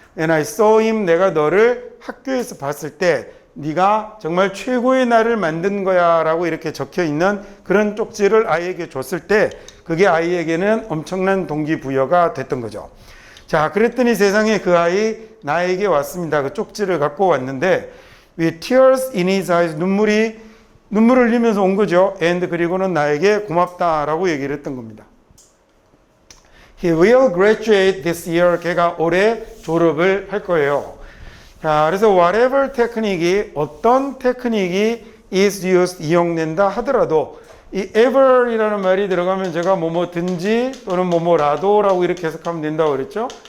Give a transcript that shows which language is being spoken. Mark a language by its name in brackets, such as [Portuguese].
[English] And I saw him, [Korean] 내가 너를 학교에서 봤을 때 네가 정말 최고의 날을 만든 거야 라고 이렇게 적혀 있는 그런 쪽지를 아이에게 줬을 때 그게 아이에게는 엄청난 동기부여가 됐던 거죠. 자, 그랬더니 세상에 그 아이 나에게 왔습니다. 그 쪽지를 갖고 왔는데 [English] with tears in his eyes, [Korean] 눈물을 흘리면서 온 거죠. and 그리고는 나에게 고맙다라고 얘기를 했던 겁니다. [English] He will graduate this year. [Korean] 걔가 올해 졸업을 할 거예요. 자, 그래서 whatever 테크닉이, 어떤 테크닉이 [English] is used, [Korean] 이용된다 하더라도 이 ever이라는 말이 들어가면 제가 뭐뭐든지 또는 뭐뭐라도라고 이렇게 해석하면 된다고 그랬죠.